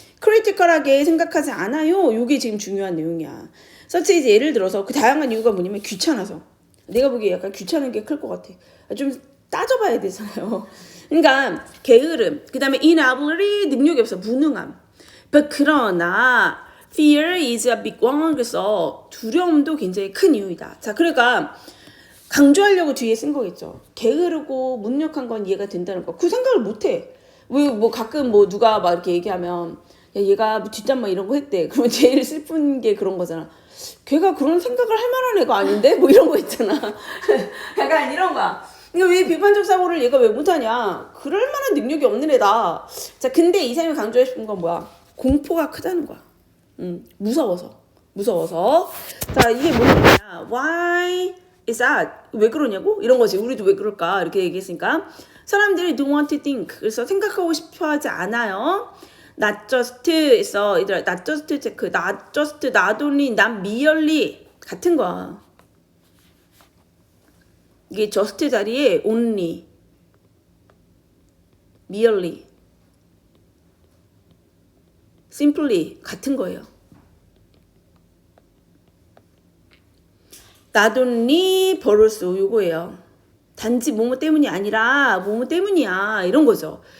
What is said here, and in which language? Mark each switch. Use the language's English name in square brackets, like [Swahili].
[Korean] 크리티컬하게 생각하지 않아요. 이게 지금 중요한 내용이야. 서치 이제 예를 들어서 그 다양한 이유가 뭐냐면 귀찮아서. 내가 보기에 약간 귀찮은 게 클 것 같아. 좀 따져봐야 되잖아요. 그러니까 게으름, 그 다음에 inability, 능력이 없어, 무능함. 그러나 [English] fear is a big one. [Korean] 그래서 두려움도 굉장히 큰 이유이다. 자, 그러니까 강조하려고 뒤에 쓴 거겠죠. 게으르고 무능력한 건 이해가 된다는 거. 그 생각을 못해. 왜 뭐 가끔 뭐 누가 막 이렇게 얘기하면 야 얘가 뒷담 막 이런 거 했대. 그러면 제일 슬픈 게 그런 거잖아. 걔가 그런 생각을 할 만한 애가 아닌데? 뭐 이런 거 있잖아. 약간 이런 거야. 그러니까 왜 비판적 사고를 얘가 왜 못하냐? 그럴 만한 능력이 없는 애다. 자, 근데 이 사람이 강조하고 싶은 건 뭐야? 공포가 크다는 거야. 무서워서. 자, 이게 뭐냐? [English] Why is that? [Korean] 왜 그러냐고? 이런 거지. 우리도 왜 그럴까? 이렇게 얘기했으니까. 사람들이 [English] don't want to think. [Korean] 그래서 생각하고 싶어 하지 않아요. not just에서 얘들아 not just 체크. not just, not only, not merely 같은 거야. 이게 just 자리에 only, merely, simply 같은 거예요. not only 벌스 요거예요. 단지 뭐뭐 때문이 아니라 뭐뭐 때문이야 이런 거죠.